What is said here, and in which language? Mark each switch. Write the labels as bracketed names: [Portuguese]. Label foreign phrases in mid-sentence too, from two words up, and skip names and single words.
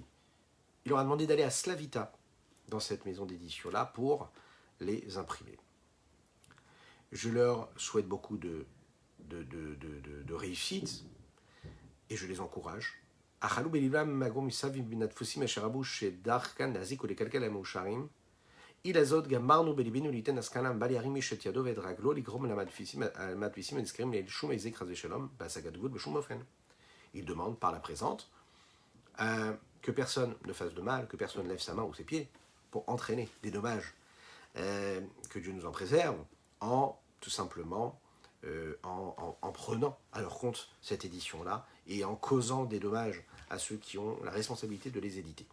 [French] Il leur a demandé d'aller à Slavita, dans cette maison d'édition-là, pour les imprimer. Je leur souhaite beaucoup de réussite, et je les encourage. [Hebrew] Il גמרנו בליבנו ליתן השכלה בל ירים איש את ידו ואת רגלו לגרום למדפיסים הנזכרים לשום איזה חס ושלום בהשגת גבול בשום אופן. [French] Il demande par la présente que personne ne fasse de mal, que personne ne lève sa main ou ses pieds pour entraîner des dommages, que Dieu nous en préserve, tout simplement en prenant à leur compte cette édition-là et en causant des dommages à ceux qui ont la responsabilité de les éditer.